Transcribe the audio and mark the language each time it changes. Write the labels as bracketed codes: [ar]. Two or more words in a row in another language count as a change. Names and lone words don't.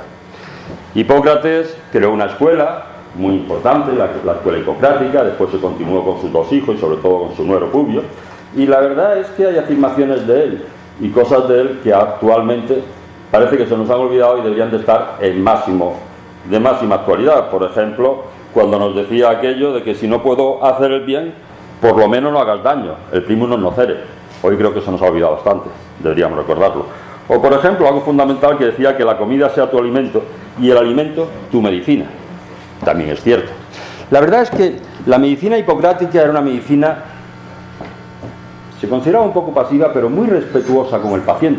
[es] Hipócrates creó una escuela muy importante, la escuela hipocrática, después se continuó con sus 2 hijos y sobre todo con su nuero Publio, y la verdad es que hay afirmaciones de él y cosas de él que actualmente parece que se nos han olvidado y deberían de estar de máxima actualidad. Por ejemplo, cuando nos decía aquello de que si no puedo hacer el bien, por lo menos no hagas daño, el [la] primum non nocere. [es] Hoy creo que se nos ha olvidado bastante, deberíamos recordarlo. O por ejemplo, algo fundamental que decía que la comida sea tu alimento y el alimento tu medicina. También es cierto. La verdad es que la medicina hipocrática era una medicina, se consideraba un poco pasiva, pero muy respetuosa con el paciente.